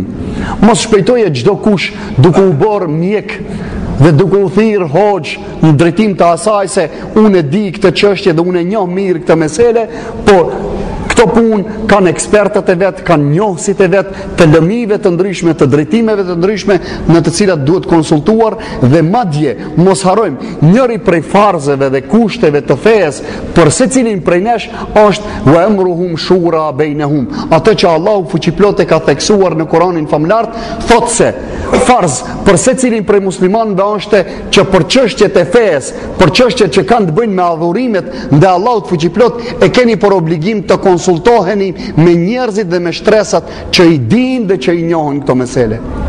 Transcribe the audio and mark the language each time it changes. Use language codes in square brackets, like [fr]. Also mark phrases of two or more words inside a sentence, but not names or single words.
[sq] Mos shpejtoje çdo kush duke u bërë mjek dhe duke u thirr hoxh në drejtim të asaj se unë e di këtë çështje dhe unë e njoh mirë këtë mesele, por këto punë kanë ekspertët e vet, kanë njohësit e vet, të lëmive të ndryshme, të drejtimeve të ndryshme në të cilat duhet konsultuar dhe madje mos harrojmë njëri prej farzeve dhe kushteve të fesë për secilin prej nesh është [ar] وأمرهم شورى بينهم. [sq] Atë që Allahu fuqiplot e ka theksuar në Kur'anin famlar thotë se farz për secilin prej muslimanëve është që për çështjet e fesë, për çështjet që kanë të bëjnë me adhurimet ndaj Allahut fuqiplot e keni për obligim të konsultoheni me njerëzit dhe me shtresat që i dinë dhe që i njohin këto mesele.